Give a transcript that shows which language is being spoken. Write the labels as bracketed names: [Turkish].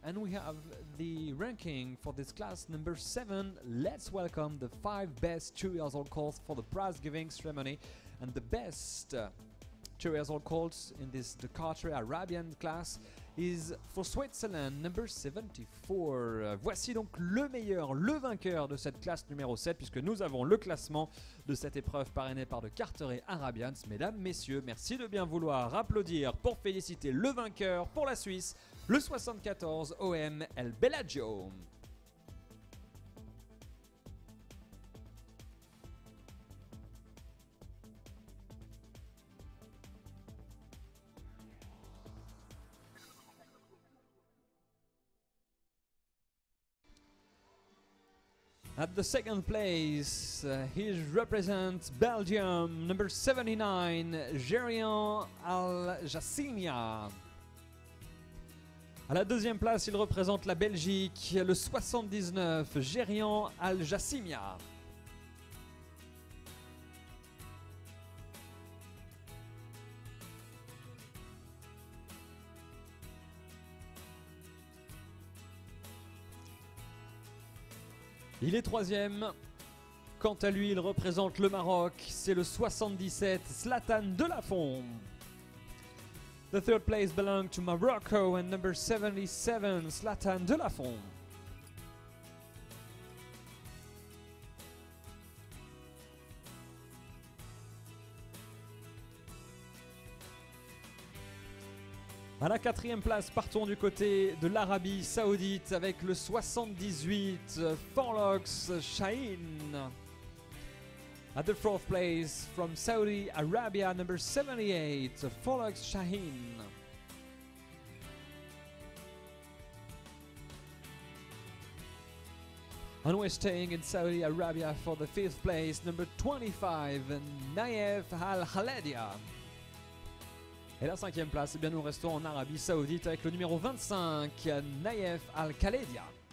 [English] And we have the ranking for this class number 7. Let's welcome the 5 best 2 years old colts for the prize giving ceremony. And the best 2 years old colts in this the Carteret Arabian class is for Switzerland, number 74. [French] Voici donc le meilleur, le vainqueur de cette classe numéro 7, puisque nous avons le classement de cette épreuve parrainée par le Carteret Arabians. Mesdames, messieurs, merci de bien vouloir applaudir pour féliciter le vainqueur pour la Suisse, le 74 OM El Bellagio. [English] At the second place, he represents Belgium, number 79, Gerian Al-Jassimia. [French] À la deuxième place, il représente la Belgique, le 79, Gerian Al-Jassimia. Il est troisième. Quant à lui, il représente le Maroc. C'est le 77, Zlatan Delafont. [English] The third place belongs to Morocco and number 77, Zlatan Delafont. [French] À la quatrième place, partons du côté de l'Arabie Saoudite avec le 78, Forlox Shaheen. [English] At the fourth place, from Saudi Arabia, number 78, Forlox Shaheen. And we're staying in Saudi Arabia for the fifth place, number 25, Naif Al-Khaledia. [French] Et la cinquième place, eh bien nous restons en Arabie Saoudite avec le numéro 25, Naif Al-Khaledia.